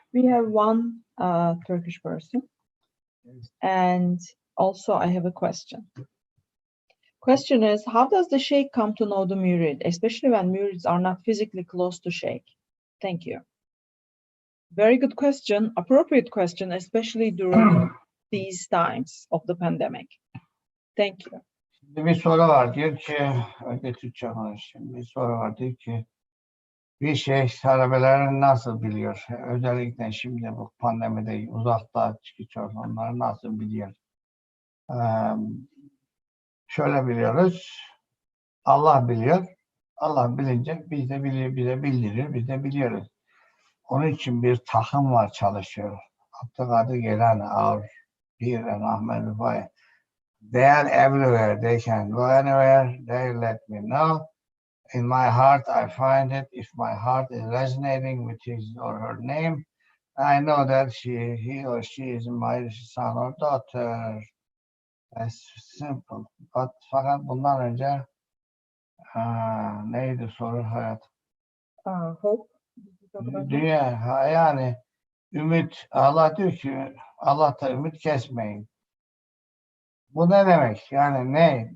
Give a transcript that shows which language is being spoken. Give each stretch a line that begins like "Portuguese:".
English: We have one Turkish person. And also I have a question. Question is, how does the Shaykh come to know the Murid, especially when Murids are not physically close to Shaykh? Thank you. Very good question, appropriate question, especially during these times of the pandemic. Thank you.
Turkish: Şimdi bir soru var, diyor ki, önce Türkçe konuşayım. Bir soru var, diyor ki, bir şeyh talebelerini nasıl biliyor? Özellikle şimdi bu pandemide uzakta çıkıyor, onları nasıl biliyor? Şöyle biliyoruz, Allah biliyor. Allah bilince biz de bize bildirir, biz de biliyoruz. Onun için bir takım var çalışıyor.
English: Abdülkadir Gelen, our Pir and Ahmed Rifai. They are everywhere. They can go anywhere. They let me know. In my heart, I find it. If my heart is resonating with his or her name, I know that he or she is my son or daughter. That's simple.
Turkish: Fakat bundan önce neydi soru hayat?
English: Hope.
Turkish: Dünya yani ümit. Allah diyor ki Allah'tan ümit kesmeyin. Bu ne demek? Yani ne?